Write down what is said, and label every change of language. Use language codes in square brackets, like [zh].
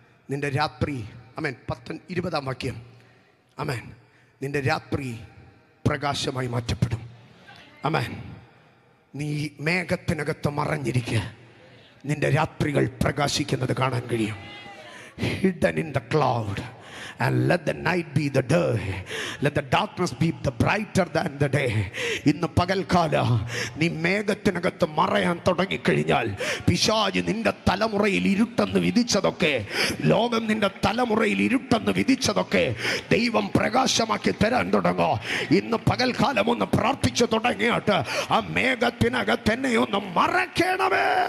[ml] നിന്റെ രാത്രി, അമേൻ, 20 വാക്യം, അമേൻ, നിന്റെ രാത്രി പ്രകാശമായി മാറ്റപ്പെടും. അമേൻ. നീ മേഘത്തിനകത്ത് മറഞ്ഞിരിക്കുക, നിന്റെ രാത്രികൾ പ്രകാശിക്കുന്നത് കാണാൻ കഴിയും. [en] Hidden in the cloud, and let the night be the day. let the darkness be the brighter than the day. [ml] ഇന്ന് പകൽക്കാല നീ മേഘത്തിനകത്ത് മറയാൻ തുടങ്ങിക്കഴിഞ്ഞാൽ പിശാച് നിന്റെ തലമുറയിൽ ഇരുട്ടെന്ന് വിധിച്ചതൊക്കെ, ലോകം നിന്റെ തലമുറയിൽ ഇരുട്ടെന്ന് വിധിച്ചതൊക്കെ ദൈവം പ്രകാശമാക്കി തരാൻ തുടങ്ങോ. ഇന്ന് പകൽക്കാലം ഒന്ന് പ്രാർത്ഥിച്ചു തുടങ്ങിയിട്ട് ആ മേഘത്തിനകത്ത് എന്നെ ഒന്ന് മറയ്ക്കണമേ.